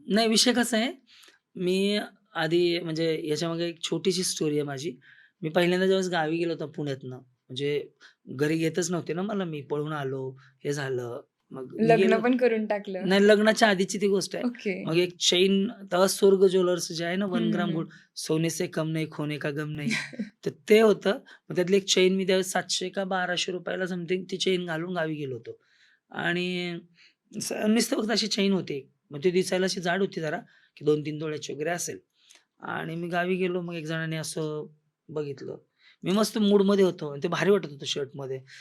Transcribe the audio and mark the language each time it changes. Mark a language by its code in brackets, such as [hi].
[mr] नाही विषय कसा आहे, मी आधी म्हणजे याच्यामागे एक छोटीशी स्टोरी आहे माझी. मी पहिल्यांदा ज्यावेळेस गावी गेलो होतो पुण्यातनं, म्हणजे घरी घेतच नव्हते ना मला. मी पळून आलो, हे झालं. मग मी लग्न गेलो पण करून टाकलं. नाही लग्नाच्या आधीची ती गोष्ट आहे. ओके. मग एक चैन तेव्हा स्वर्ग ज्वेलर्स जे आहे ना हं, 1 हं, ग्राम हं. [hi] गोल्ड, सोने से कम नहीं, खोने का गम नहीं. [mr] तर ते होतं. मग त्यातली एक चैन मी त्यावेळेस 700 का ₹1200 ला समथिंग ती चैन घालून गावी गेलो होतो. आणि नुसतं फक्त अशी चैन होती. मग ती दिसायला अशी जाड होती जरा, की 2-3 तोळ्याची वगैरे असेल. आणि मी गावी गेलो. मग एक जणाने असं बघितलं. मी मस्त मूडमध्ये होतो आणि ते भारी वाटत होतं शर्टमध्ये.